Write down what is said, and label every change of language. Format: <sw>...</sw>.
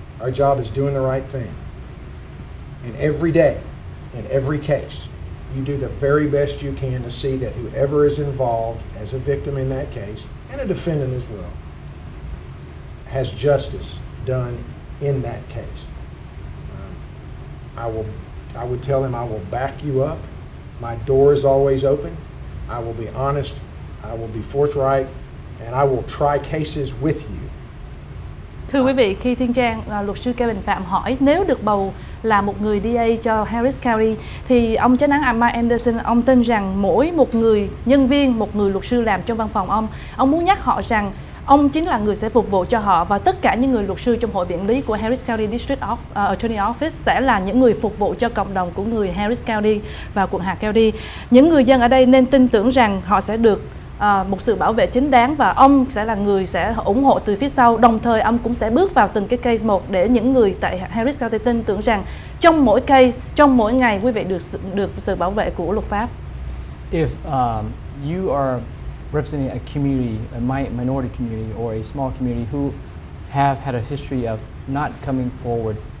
<en>Our job is doing the right thing. And every day, in every case, you do the very best you can to see that whoever is involved as a victim in that case, and a defendant as well, has justice done in that case. I would tell them I will back you up. My door is always open. I will be honest. I will be forthright, and I will try cases with you.</en> <vi>Thưa quý vị, khi Thiên Trang, luật sư Kevin Phạm hỏi nếu được bầu là một người DA cho Harris County thì ông chánh án Mike Anderson, ông tin rằng mỗi một người nhân viên, một người luật sư làm trong văn phòng ông muốn nhắc họ rằng ông chính là người sẽ phục vụ cho họ và tất cả những người luật sư trong hội biện lý của Harris County District Attorney Office sẽ là những người phục vụ cho cộng đồng của người Harris County và quận hạt County. Những người dân ở đây nên tin tưởng rằng họ sẽ được một sự bảo vệ chính đáng và ông sẽ là người sẽ ủng hộ từ phía sau. Đồng thời ông cũng sẽ bước vào từng cái case một để những người tại Harris County tin tưởng rằng trong mỗi case, trong mỗi ngày quý vị được sự bảo vệ của luật pháp.</vi> <en>If you are representing a community, a minority community or a small community who have had a history of not coming forward</en>